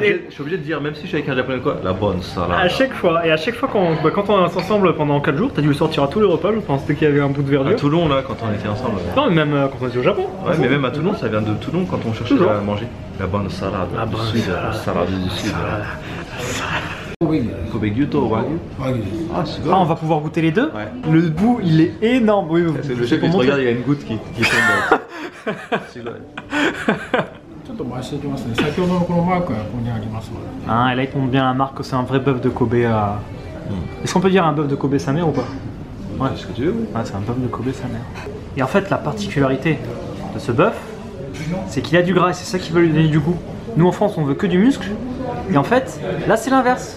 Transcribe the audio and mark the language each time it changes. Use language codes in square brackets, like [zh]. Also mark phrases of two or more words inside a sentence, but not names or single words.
[fr] obligé- je suis obligé de dire, même si je suis avec un japonais quoi, la bonne salade. à chaque fois, et à chaque fois quand on est ensemble pendant 4 jours, t'as dû le sortir à tous les repas, je pense, dès qu'il y avait un bout de À verdure. Toulon là, quand on était ensemble. Non, mais même quand on était au Japon. Ouais, mais même à Toulon, ça vient de Toulon quand on cherchait Toujours. à manger. La bonne salade. La du bonne sud, salade. la salade du sud. Wagyu. Kobe Gyuto Wagyu. Wagyu. Ah, c'est Ah, on va pouvoir goûter les deux. Ouais. Le bout, il est énorme. Oui, C'est le c'est chef pour qui te montrer. regarde, il y a une goutte qui tombe. C'est là. [ja] ちょっと回していきますね。先ほどのこのマークがここにありますので。 [fr] Hein, et là, il tombe bien la marque que c'est un vrai bœuf de Kobe à. Est-ce qu'on peut dire un bœuf de Kobe sa mère ou pas? Ouais. Ce que tu veux, oui. Ouais, c'est un bœuf de Kobe sa mère. Et en fait, la particularité de ce bœuf, c'est qu'il a du gras et c'est ça qui va lui donner du goût. Nous en France, on veut que du muscle. Et en fait, là, c'est l'inverse.